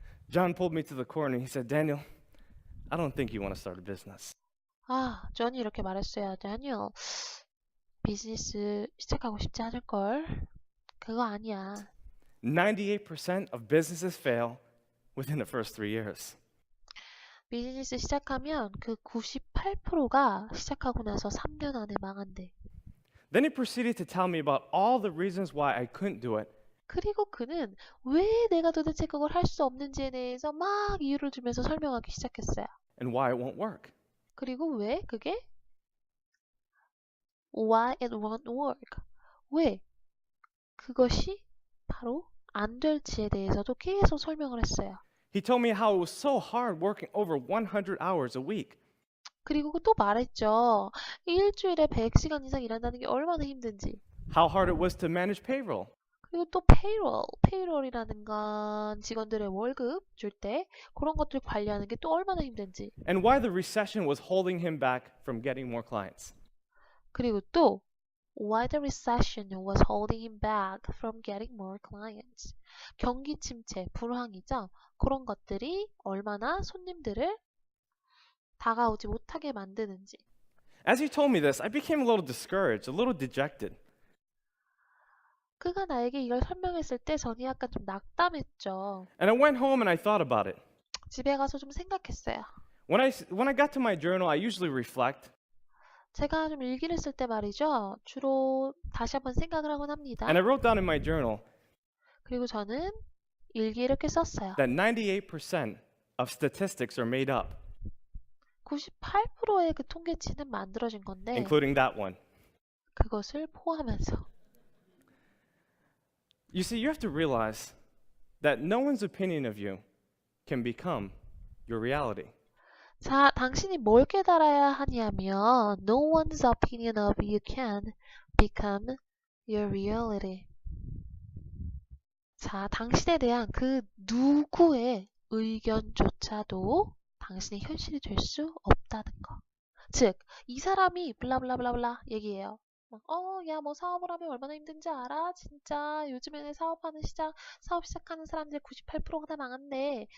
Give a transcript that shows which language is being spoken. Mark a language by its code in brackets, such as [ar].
[en] John pulled me to the corner and he said, Daniel, I don't think you want to start a business. [ko] 존이 이렇게 말했어요. 다니엘, 비즈니스 시작하고 싶지 않을걸? 그거 아니야. [en] 98% of businesses fail within the first 3 years. [ko] 비즈니스 시작하면 그 98%가 시작하고 나서 3년 안에 망한대. [en] Then he proceeded to tell me about all the reasons why I couldn't do it. [ko] 그리고 그는 왜 내가 도대체 그걸 할 수 없는지에 대해서 막 이유를 주면서 설명하기 시작했어요. [en] And why it won't work. [ko] 그리고 왜 그게? [en] Why it won't work. [ko] 왜? 그것이 바로 안 될지에 대해서도 계속 설명을 했어요. [en] He told me how it was so hard working over 100 hours a week. [ko] 그리고 또 말했죠. 일주일에 100시간 이상 일한다는 게 얼마나 힘든지. [en] How hard it was to manage payroll. [ko] 그리고 또 페이롤이라는 건 직원들의 월급 줄 때 그런 것들 관리하는 게 또 얼마나 힘든지. [en] And why the recession was holding him back from getting more clients. [ko] 그리고 또 [en] why the recession was holding him back from getting more clients. [ko] 경기 침체, 불황이죠. 그런 것들이 얼마나 손님들을 다가오지 못하게 만드는지. [en] As he told me this, I became a little discouraged, a little dejected. [ko] 그가 나에게 이걸 설명했을 때 전이 약간 좀 낙담했죠. [en] And I went home and I thought about it. [ko] 집에 가서 좀 생각했어요. [en] When I got to my journal, I usually reflect. [ko] 제가 좀 일기를 쓸 때 말이죠. 주로 다시 한번 생각을 하곤 합니다. [en] And I wrote down in my journal [ko] 그리고 저는 일기에 이렇게 썼어요. [en] that 98% of statistics are made up, [ko] 98%의 그 통계치는 만들어진 건데 [en] including that one. [ko] 그것을 포함해서. [en] You see, you have to realize that no one's opinion of you can become your reality. [ko] 자, 당신이 뭘 깨달아야 하냐면 [en] No one's opinion of you can become your reality. [ko] 자, 당신에 대한 그 누구의 의견조차도 당신의 현실이 될 수 없다는 거. 즉, 이 사람이 블라블라블라블라 얘기해요. 야, 뭐 사업을 하면 얼마나 힘든지 알아? 진짜 요즘에는 사업 시작하는 사람들 98%가 다 망한대.